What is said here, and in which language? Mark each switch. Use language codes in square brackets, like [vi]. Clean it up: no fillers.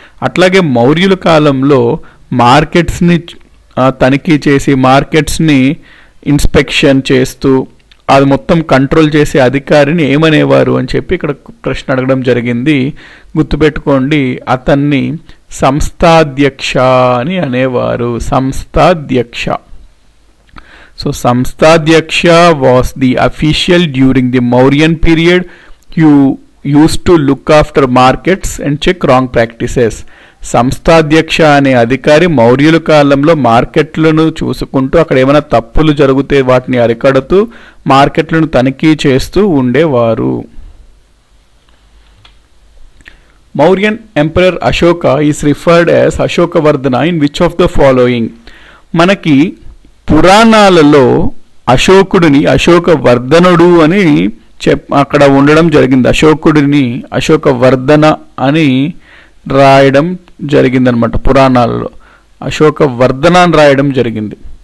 [te] అట్లాగే మౌర్యుల కాలంలో మార్కెట్స్ని తనిఖీ చేసి మార్కెట్స్ని ఇన్స్పెక్షన్ చేస్తూ అది మొత్తం కంట్రోల్ చేసే అధికారిని ఏమనేవారు అని చెప్పి ఇక్కడ ప్రశ్న అడగడం జరిగింది. గుర్తుపెట్టుకోండి, అతన్ని సంస్థాధ్యక్ష అని అనేవారు. సంస్థాధ్యక్ష. [en] So Samsthadyksha was the official during the Mauryan period who used to look after markets and check wrong practices. [te] సంస్థాధ్యక్ష అనే అధికారి మౌర్యుల కాలంలో మార్కెట్లను చూసుకుంటూ అక్కడ ఏమైనా తప్పులు జరిగితే వాటిని అరికడుతూ మార్కెట్లను తనిఖీ చేస్తూ ఉండేవారు. [en] Mauryan Emperor Ashoka is referred as Ashokavardhana in which of the following? [te] మనకి పురాణాలలో అశోకుడిని అశోకవర్ధనుడు అని అక్కడ ఉండడం జరిగింది. అశోకుడిని అశోకవర్ధన అని రాయడం జరిగిందనమాట. పురాణాలలో అశోకవర్ధన అని రాయడం జరిగింది.